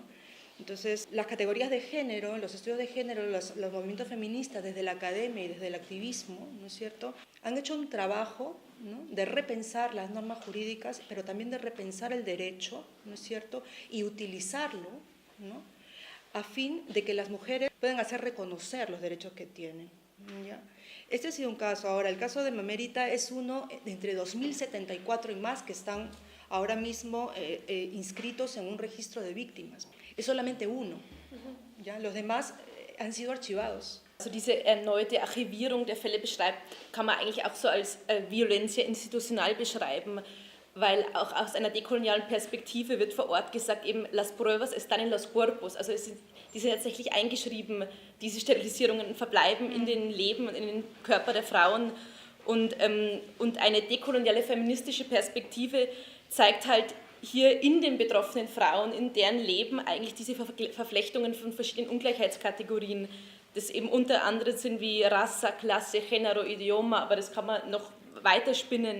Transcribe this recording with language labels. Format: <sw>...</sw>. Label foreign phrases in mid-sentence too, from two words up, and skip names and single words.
<es>Entonces, las categorías de género, los estudios de género, los movimientos feministas desde la academia y desde el activismo, ¿no es cierto?, han hecho un trabajo, ¿no?, de repensar las normas jurídicas, pero también de repensar el derecho, ¿no es cierto?, y utilizarlo, ¿no?, a fin de que las mujeres puedan hacer reconocer los derechos que tienen. ¿Ya? Este ha sido un caso. Ahora, el caso de Mamérita es uno de entre 2074 y más que están ahora mismo inscritos en un registro de víctimas. Es solamente uno. ¿Ya? Los demás han sido archivados.</es> <de>Also diese erneute Archivierung der Fälle beschreibt, kann man eigentlich auch so als</de> <es>Violencia institucional</es> <de>beschreiben, weil auch aus einer dekolonialen Perspektive wird vor Ort gesagt, eben</de> <es>las pruebas están en los cuerpos,</es> <de>also die sind tatsächlich eingeschrieben, diese Sterilisierungen verbleiben in den Leben und in den Körper der Frauen und eine dekoloniale feministische Perspektive zeigt halt hier in den betroffenen Frauen, in deren Leben eigentlich diese Verflechtungen von verschiedenen Ungleichheitskategorien, das eben unter anderem sind wie Raza, Klasse,</de> <es>Género, Idioma,</es> <de>aber das kann man noch weiterspinnen.</de>